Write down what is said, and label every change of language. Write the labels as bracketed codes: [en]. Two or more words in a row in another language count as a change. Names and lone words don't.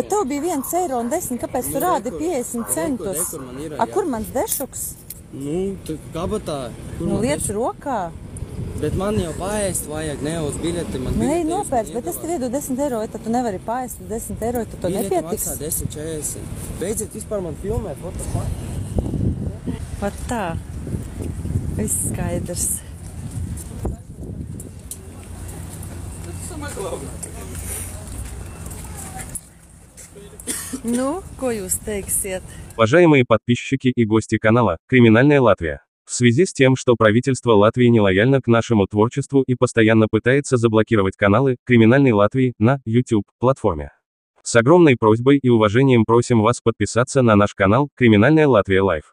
[lv] Bet tev bija 1,10 eiro, kāpēc tu rādi 50 centus? Kur mans dešuks? Nu, tu kabatā. Nu, liec rokā. Bet man jau paēst vajag, ne uz biļeti. Nē, nopērc, bet es tev iedodu 10 eiro, tad tu nevari paēst 10 eiro, tad to nepietiks. Biļeti maksā 10,40. Beidziet vispār man filmēt, [en] what the fuck? [lv] Pat tā. Viss skaidrs. Nu, ko jūs teiksiet? [ru] Уважаемые подписчики и гости канала «Криминальная Латвия». В связи с тем, что правительство Латвии нелояльно к нашему творчеству и постоянно пытается заблокировать каналы «Криминальной Латвии» на YouTube-платформе. С огромной просьбой и уважением просим вас подписаться на наш канал «Криминальная Латвия Лайв».